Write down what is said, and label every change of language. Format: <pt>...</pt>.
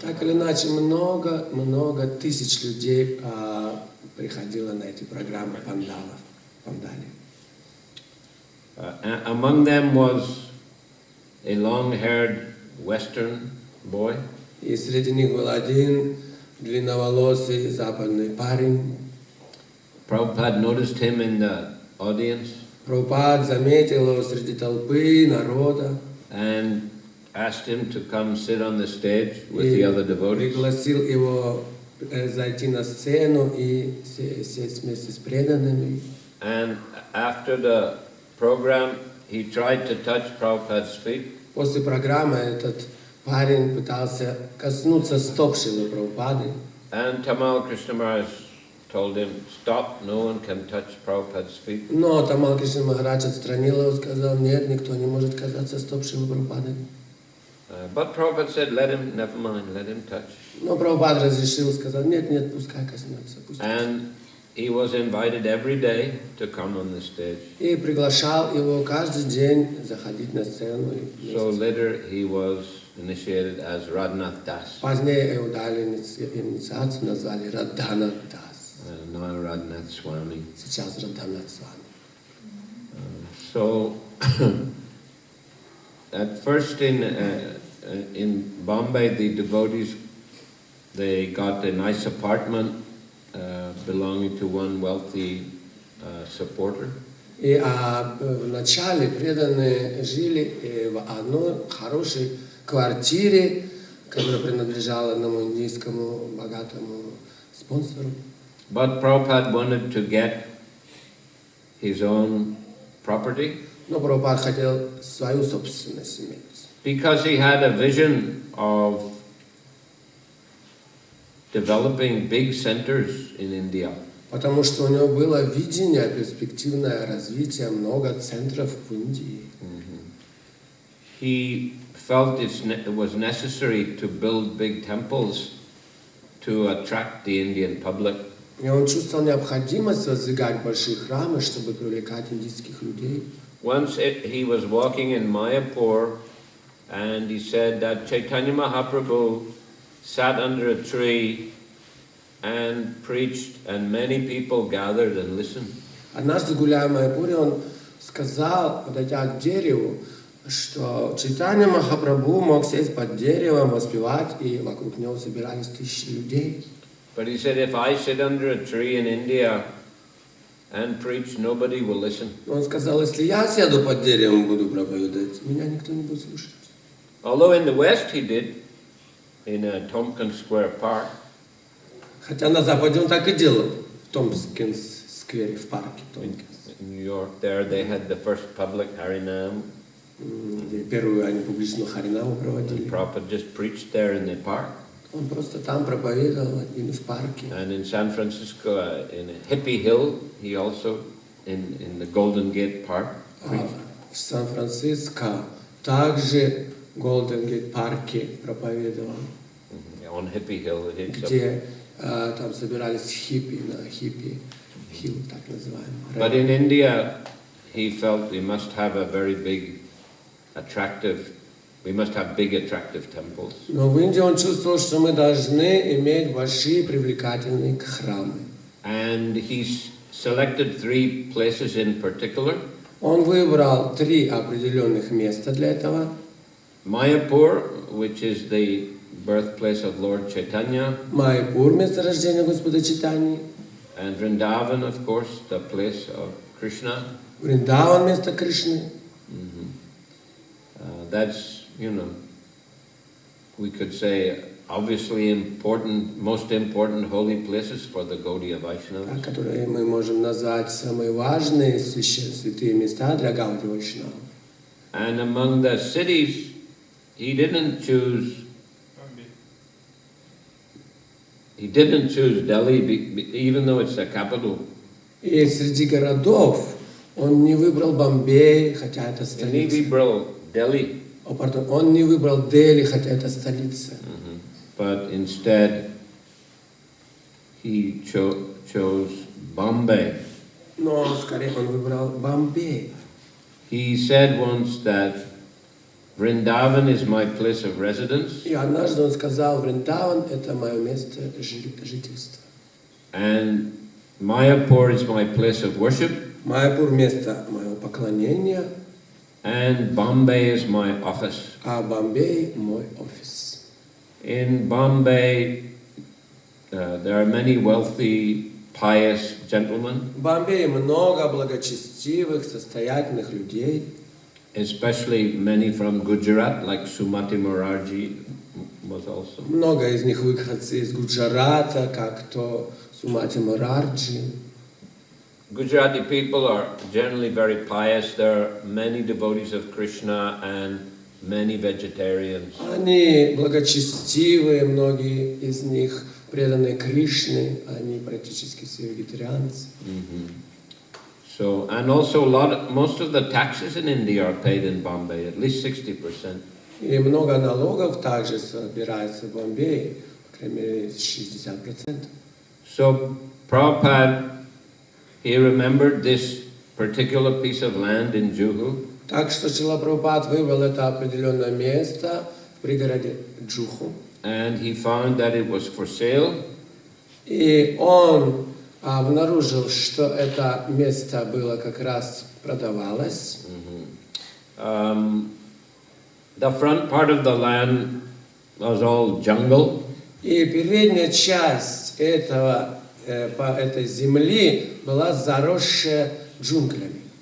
<ru>Так или иначе, много тысяч людей приходило на эти программы Пандали.</ru> <en>Among them was a long-haired Western boy.</en> <ru>И среди них был один длинноволосый западный парень.</ru> <en>Prabhupada noticed him in the audience.</en> <ru>Прабхупад заметил его среди толпы, народа.</ru> <en>And asked him to come sit on the stage with the other devotees.</en> <ru>Пригласил его зайти на сцену и сесть вместе с преданными.</ru> <en>And after the program, he tried to touch Prabhupada's feet.</en> <ru>После программы этот парень пытался коснуться стоп Шрилы Прабхупады.</ru> <en>And Tamal Krishna Maharaj told him, stop, no one can touch Prabhupada's feet.</en> <ru>Но Тамал Кришна Махарадж отстранил его, сказал, нет, никто не может касаться стоп Шрилы Прабхупады.</ru> <en>But Prabhupada said, let him, never mind, let him touch.</en> <ru>Но Прабхупад разрешил, сказал, нет, пускай коснется.</ru> <en>And he was invited every day to come on the stage.</en> <ru>И приглашал его каждый день заходить на сцену.</ru> <en>So later he was initiated as Radhanath Das.</en> <ru>Позднее ему дали инициацию, назвали Радханат Дас.</ru> <en>Now Radhanath Swami.</en> <ru>Сейчас Радханат Свами.</ru> <en>So at first in Bombay, the devotees, they got a nice apartment belonging to one wealthy supporter.</en> <ru>И вначале преданные жили в одной хорошей квартире, которая принадлежала одному индийскому богатому спонсору.</ru> <en>But Prabhupada wanted to get his own property.</en> <ru>Но Прабхупад хотел свою собственность иметь.</ru> <en>Because he had a vision of developing big centers in India.</en> <ru>Потому что у него было видение, перспективное развитие, много центров в Индии.</ru> <en>He felt it was necessary to build big temples to attract the Indian public.</en> <ru>И он чувствовал необходимость воздвигать большие храмы, чтобы привлекать индийских людей.</ru> <en>Once he was walking in Mayapur, and he said that Chaitanya Mahaprabhu sat under a tree and preached, and many people gathered and listened.</en> <ru>Однажды, гуляя в Майяпуре, он сказал, подойдя к дереву, что Чайтанья Махапрабху мог сесть под деревом, воспевать, и вокруг него собирались тысячи людей.</ru> <en>But he said, if I sit under a tree in India and preach, nobody will listen.</en> <ru>Он сказал, если я сяду под деревом и буду проповедовать, меня никто не будет слушать.</ru> <en>Although in the West he did, in a Tompkins Square Park.</en> <ru>Хотя на Западе он так и делал, в Томпкинс-сквере, в парке Томпкинс.</ru> <en>In New York, there they had the first public Harinam.</en> <ru>Первую они публичную Харинаму проводили.</ru> <en>Prabhupada just preached there in the park.</en> <ru>Он просто там проповедовал, и в парке.</ru> <en>And in San Francisco, in Hippie Hill, he also, in the Golden Gate Park, preached.</en> <ru>В Сан-Франциско также в Golden Gate парке проповедовал.</ru> <en>On Hippie Hill,</en> <ru>где там собирались хиппи, на хиппи хилл, так называемый.</ru> <en>But in India, he felt we must have a very big, attractive we must have big attractive temples.</en> <ru>Но в Индии он чувствовал, что мы должны иметь большие привлекательные храмы.</ru> <en>And he selected 3 places in particular.</en> <ru>Он выбрал 3 определенных места для этого.</ru> <en>Mayapur, which is the birthplace of Lord Chaitanya.</en> <ru>Майяпур, место рождения Господа Чайтаньи.</ru> <en>And Vrindavan, of course, the place of Krishna.</en> <ru>Вриндаван, место Кришны.</ru> <en>That's, we could say, obviously important, most important holy places for the Gaudiya Vaishnavas.</en> <ru>Которые мы можем назвать самые важные святые места для Гауди Вайшнавов.</ru> <en>And among the cities, he didn't choose Delhi, even though it's the capital.</en> <ru>И среди городов он не выбрал Бомбей, хотя это столица.</ru> <en>He</en> <ru>выбрал</ru> <en>Delhi.</en> <ru>Он не выбрал Дели, хотя это столица.</ru> <en>But instead, he chose Bombay.</en> <ru>Но скорее он выбрал Бомбей.</ru> <en>He said once that Vrindavan is my place of residence.</en> <ru>И однажды он сказал, Вриндаван – это мое место жительства.</ru> <en>And Mayapur is my place of worship.</en> <ru>Майяпур – место моего поклонения.</ru> <en>And Bombay is my office.</en> <ru>А Бомбей – мой офис.</ru> <en>In Bombay, there are many wealthy, pious gentlemen.</en> <ru>В Бомбее много благочестивых, состоятельных людей.</ru> <en>Especially many from Gujarat, like Sumati Morarji was also.</en> <ru>Много из них выходцы из Гуджарата, как то Сумати Морарджи.</ru> <en>Gujarati people are generally very pious. There are many devotees of Krishna and many vegetarians.</en> <ru>Они благочестивые, многие из них преданные Кришне, они практически все вегетарианцы.</ru> <en>So, and also most of the taxes in India are paid in Bombay, at least 60%.</en> <ru>И много налогов также собирается в Бомбее, по крайней мере, 60%.</ru> <en>So, Prabhupada, he remembered this particular piece of land in Juhu.</en> <ru>Так что Шрила Прабхупад выбрал это определенное место в пригороде Джуху.</ru> <en>And he found that it was for sale.</en> <ru>И он обнаружил, что это место было как раз продавалось.</ru> <en>The front part of the land was all jungle.</en> <ru>И передняя часть этой земли была заросшая джунглями.</ru>